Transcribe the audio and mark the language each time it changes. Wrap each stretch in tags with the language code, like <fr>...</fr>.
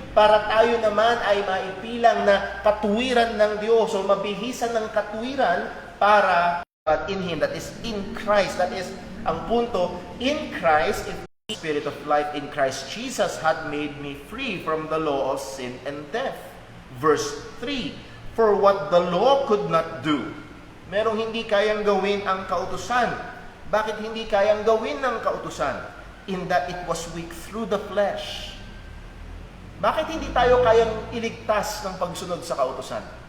<tl>Para tayo naman ay maipilang na katuwiran ng Diyos o mabihisan ng katuwiran para</tl> <en>in Him, that is in Christ. That is</en> <tl>ang punto,</tl> <en>in Christ, if the Spirit of life in Christ Jesus had made me free from the law of sin and death. Verse 3, for what the law could not do.</en> <tl>Merong hindi kayang gawin ang kautusan. Bakit hindi kayang gawin ng kautusan?</tl> <en>In that it was weak through the flesh.</en> <tl>Bakit hindi tayo kayang iligtas ng pagsunod sa kautusan?</tl>